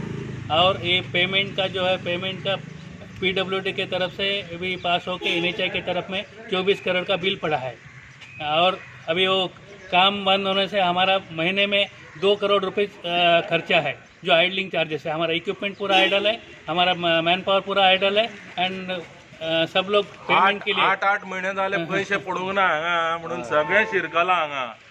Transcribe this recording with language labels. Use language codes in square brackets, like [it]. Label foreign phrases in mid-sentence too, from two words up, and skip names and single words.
[hi] और ये पेमेंट का जो है, पेमेंट का PWD के तरफ से भी पास होकर NHI की तरफ में 24 करोड़ का बिल पड़ा है। और अभी वो काम बंद होने से हमारा महीने में 2 करोड़ रुपये खर्चा है, जो [en] idling charges [hi] है। हमारा इक्विपमेंट पूरा आइडल है, हमारा [en] man power [hi] पूरा आइडल है। एंड सब लोग पेमेंट के लिए [kok] 8 महिने झाले पैसे पडूंक ना हांगा म्हणून सगळे शिरकला हांगा।